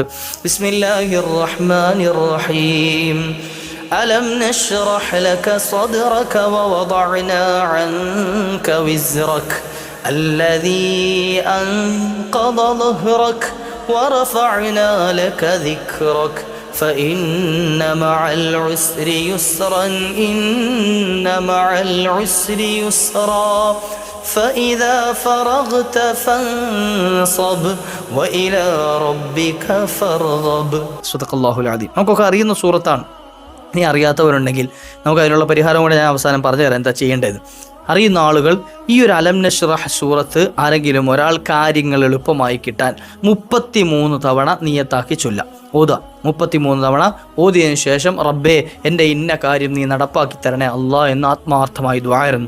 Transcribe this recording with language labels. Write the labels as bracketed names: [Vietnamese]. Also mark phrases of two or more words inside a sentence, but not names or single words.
[Arabic] بسم الله الرحمن الرحيم. ألم نشرح لك صدرك ووضعنا عنك وزرك الذي أنقض ظهرك ورفعنا لك ذكرك فإن مع العسر يسرا إن مع العسر يسرا فإذا فرغت فانصب وإلى ربك فارغب. صدق الله العظيم. [Malayalam] നമുക്കൊക്കെ അറിയുന്ന സൂറത്താണ്. ഇനി അറിയാത്തവരുണ്ടെങ്കിൽ നമുക്ക് അതിനുള്ള പരിഹാരം കൂടെ ഞാൻ അവസാനം പറഞ്ഞു തരാം എന്താ ചെയ്യേണ്ടത്. അറിയുന്ന ആളുകൾ ഈ ഒരു അലം നശ്റഹ് സൂറത്ത് ആരെങ്കിലും ഒരാൾ കാര്യങ്ങൾ എളുപ്പമായി കിട്ടാൻ 33 തവണ നിയത്താക്കി ചൊല്ലാം, ഓതുക. 33 തവണ ഓതിയതിനു ശേഷം റബ്ബേ എൻ്റെ ഇന്ന കാര്യം നീ നടപ്പാക്കി തരണേ അല്ലാ എന്ന് ആത്മാർത്ഥമായി ദുആയിരുന്നു.